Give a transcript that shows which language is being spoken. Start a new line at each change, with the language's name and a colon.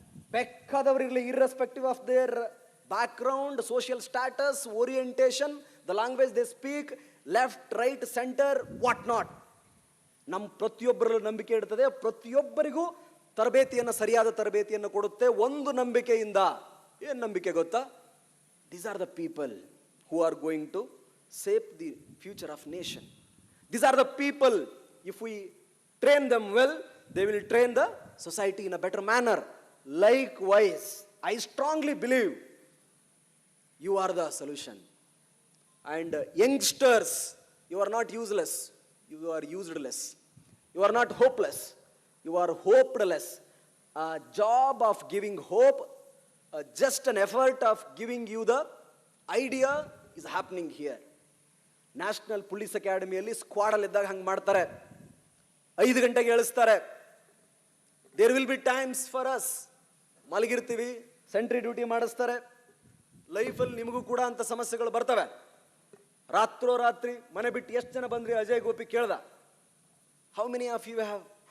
Kannada: ಬೇಕಾದವರಿರಲಿ,
English: Irrespective of their background, social status, orientation, the language they speak, left, right, centre, what not.
Kannada: ನಮ್ಮ ಪ್ರತಿಯೊಬ್ಬರಲ್ಲೂ ನಂಬಿಕೆ ಇಡ್ತದೆ. ಪ್ರತಿಯೊಬ್ಬರಿಗೂ ತರಬೇತಿಯನ್ನು, ಸರಿಯಾದ ತರಬೇತಿಯನ್ನು ಕೊಡುತ್ತೆ ಒಂದು ನಂಬಿಕೆಯಿಂದ. ಏನು ನಂಬಿಕೆ ಗೊತ್ತಾ?
English: These are the people who are going to save the future of nation. These are the people, if we train them well, they will train the society in a better manner. Likewise, I strongly believe you are the solution. And youngsters, you are not useless, you are useless. You are not hopeless, you are hopeless. A job of giving hope, just an effort of giving you the idea is happening here.
Kannada: National police ಅಕಾಡೆಮಿಯಲ್ಲಿ ಸ್ಕ್ವಾಡಲ್ಲಿ ಇದ್ದಾಗ ಹಂಗೆ ಮಾಡ್ತಾರೆ. 5 ಗಂಟೆಗೆ ಹೇಳಿಸ್ತಾರೆ.
English: There will be times for us.
Kannada: ಮಲಗಿರ್ತೀವಿ, sentry duty ಮಾಡಿಸ್ತಾರೆ. ಲೈಫಲ್ಲಿ ನಿಮಗೂ ಕೂಡ ಅಂತ ಸಮಸ್ಯೆಗಳು ಬರ್ತವೆ. ರಾತ್ರಿ ಮನೆ ಬಿಟ್ಟು ಎಷ್ಟು ಜನ ಬಂದ್ರಿ ಅಜಯ್ ಗೋಪಿ ಕೇಳ್ದ.
English: How many of you have?